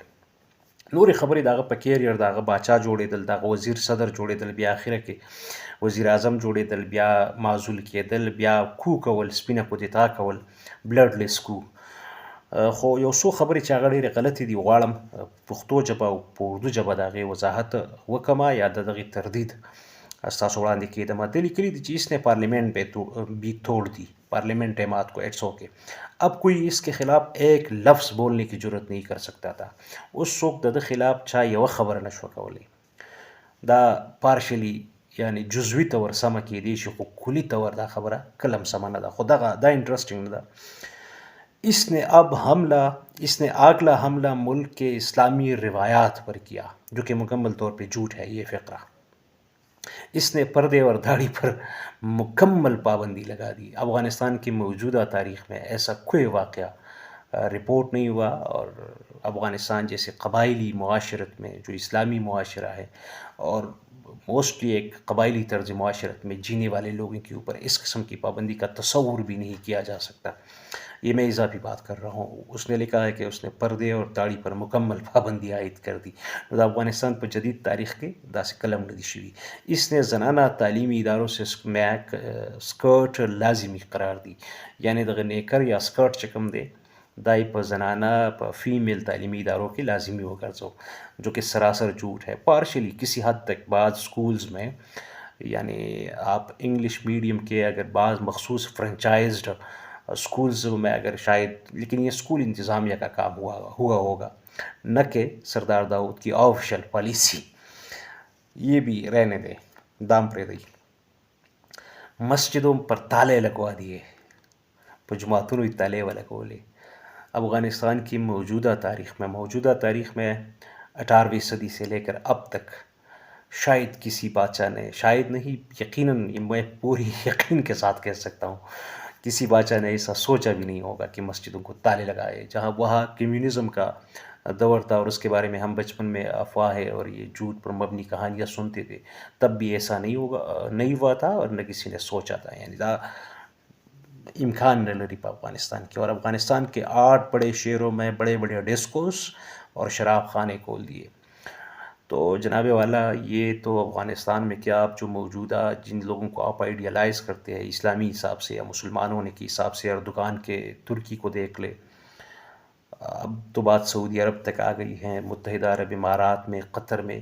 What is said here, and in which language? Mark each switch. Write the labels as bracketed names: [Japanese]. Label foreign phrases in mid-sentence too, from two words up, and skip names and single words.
[Pashto] نورې خبرې د هغه په کیریر د هغه باچا جوړېدل، د هغه وزیر صدر جوړېدل، بیا اخره کې وزیر اعظم جوړېدل، بیا معزول کېدل، بیا کو کول، سپینه کودتا کول، [English] bloodless coup. [Pashto] خو یو څو خبرې چې هغه ډېرې غلطې دي غواړم پښتو ژبه او په اردو ژبه د هغې وضاحت وکړمه یا د دغې تردید ستاسو وړاندې کېږدمه. ده لیکلي دي چې [Urdu] اس نے پارلیمنٹ بھی توڑ دی، پارلیمنٹ ہے مات کو، [English] it's okay. [Urdu] اب کوئی اس کے خلاف ایک لفظ بولنے کی جرت نہیں کر سکتا تھا. [Pashto] اوس څوک د ده خلاف چا یوه خبره نه شوه کولی. دا پارشلی یعنی جزوي طور سمه کېدی شي خو کلي طور دا خبره کله هم سمه نه ده. خو دا انټرسټینګ نه ده. [Urdu] اس نے اگلا حملہ ملک کے اسلامی روایات پر کیا جو کہ مکمل طور پہ جھوٹ ہے. یہ فقرہ اس نے پردے اور داڑھی پر مکمل پابندی لگا دی. افغانستان کی موجودہ تاریخ میں ایسا کوئی واقعہ رپورٹ نہیں ہوا اور افغانستان جیسے قبائلی معاشرت میں جو اسلامی معاشرہ ہے اور موسٹلی ایک قبائلی طرز معاشرت میں جینے والے لوگوں کے اوپر اس قسم کی پابندی کا تصور بھی نہیں کیا جا سکتا. یہ میں اضافی بات کر رہا ہوں. اس نے لکھا ہے کہ اس نے پردے اور داڑھی پر مکمل پابندی عائد کر دی. [Pashto] دا افغانستان [Urdu] پر جدید تاریخ کے [Pashto] داسې قلم نه دی شوي. [Urdu] اس نے زنانہ تعلیمی اداروں سے سکرٹ لازمی قرار دی. [Pashto] یعنی دغه نیکر یا سکرٹ چې کوم دی دا یې په زنانه په فیمیل [Urdu] تعلیمی اداروں کے [Pashto] لازمی وګرځو [Urdu] جو کہ سراسر جھوٹ ہے. پارشلی کسی حد تک بعض سکولز میں یعنی آپ [English] English medium [Urdu] کے اگر بعض مخصوص [English] franchised schools [Urdu] میں اگر شاید، لیکن یہ اسکول انتظامیہ کا کام ہوا ہوگا نہ کہ سردار داؤد کی آفیشیل پالیسی. یہ بھی رہنے دیں، [Pashto] دام پرېږدئ. [Urdu] مسجدوں پر تالے لگوا دیے، [Pashto] په جماعتونو یې تالې ولګولې. [Urdu] افغانستان کی موجودہ تاریخ میں 18ویں صدی سے لے کر اب تک شاید کسی بادشاہ نے، شاید نہیں یقیناً میں پوری یقین کے ساتھ کہہ سکتا ہوں، کسی بادشاہ نے ایسا سوچا بھی نہیں ہوگا کہ مسجدوں کو تالے لگائے. جہاں وہاں کمیونزم کا دور تھا اور اس کے بارے میں ہم بچپن میں افواہیں اور یہ جھوٹ پر مبنی کہانیاں سنتے تھے، تب بھی ایسا نہیں ہوا تھا اور نہ کسی نے سوچا تھا. [Pashto] یعنی دا امکان نه لري په افغانستان کې. [Urdu] اور افغانستان کے 8 بڑے شہروں میں بڑے بڑے ڈسکوس اور شراب خانے کھول دیے. تو جناب والا یہ تو افغانستان میں کیا آپ جو موجودہ جن لوگوں کو آپ آئیڈیالائز کرتے ہیں اسلامی حساب سے یا مسلمان ہونے کے حساب سے، اردوغان کے ترکی کو دیکھ لے، اب تو بات سعودی عرب تک آ گئی ہے، متحدہ عرب امارات میں، قطر میں.